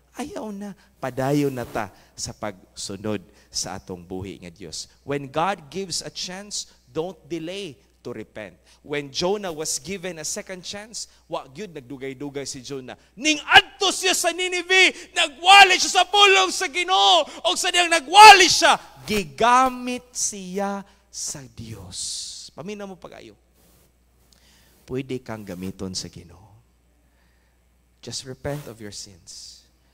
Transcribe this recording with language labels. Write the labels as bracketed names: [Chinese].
[Cebuano] Ayaw na, padayon na ta sa pagsunod sa atong buhi nga Dios. [English] When God gives a chance, don't delay to repent. When Jonah was given a second chance, [Cebuano] wa gyud nagdugay-dugay si Jonah. Ning adto siya sa Nineveh, nagwali siya sa pulong sa Ginoo, o sa diyang nagwali siya, gigamit siya sa Dios. Paminaw mo pag-ayo. Pwede kang gamiton sa Ginoo. [English] Just repent of your sins.